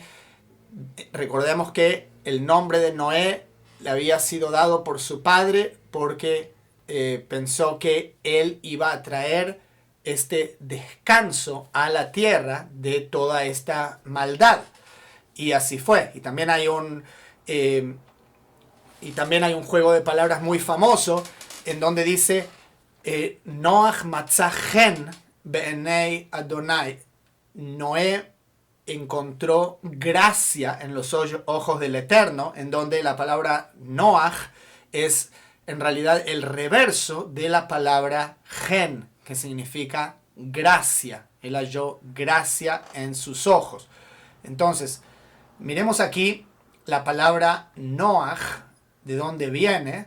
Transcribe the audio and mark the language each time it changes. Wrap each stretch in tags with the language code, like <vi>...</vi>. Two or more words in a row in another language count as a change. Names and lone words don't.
<es>Recordemos que el nombre de Noé le había sido dado por su padre porque pensó que él iba a traer este descanso a la tierra de toda esta maldad. Y así fue. Y también hay Y también hay un juego de palabras muy famoso en donde dice</es> <he>נח מצא חן בעיני אדוני.</he> <es>Noé encontró gracia en los ojos del Eterno, en donde la palabra Noach es en realidad el reverso de la palabra gen, que significa gracia. Él halló gracia en sus ojos. Entonces, miremos aquí la palabra Noach, de dónde viene.</es>